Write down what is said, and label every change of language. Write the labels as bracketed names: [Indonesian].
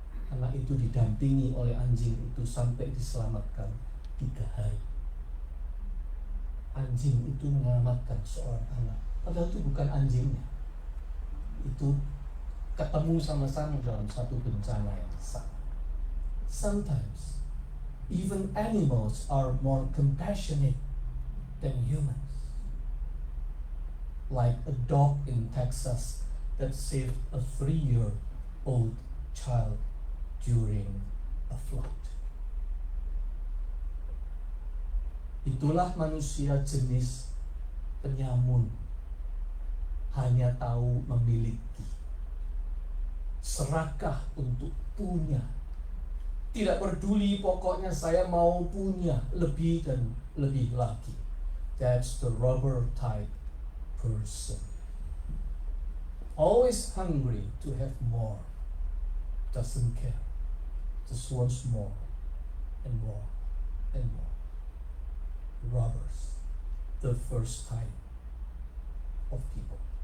[Indonesian] Anak itu didampingi oleh anjing itu sampai diselamatkan 3 hari. Anjing itu menyelamatkan seorang anak, padahal itu bukan anjingnya. Itu ketemu sama-sama dalam satu bencana yang sama. [English] Sometimes even animals are more compassionate than humans. Like a dog in Texas that saved a 3-year-old child during a flood. [Indonesian] Itulah manusia jenis penyamun, hanya tahu memiliki, serakah untuk punya, tidak peduli, pokoknya saya mau punya lebih dan lebih lagi. [English] That's the robber type person. Always hungry to have more, doesn't care, just wants more and more and more. Robbers, the first type of people.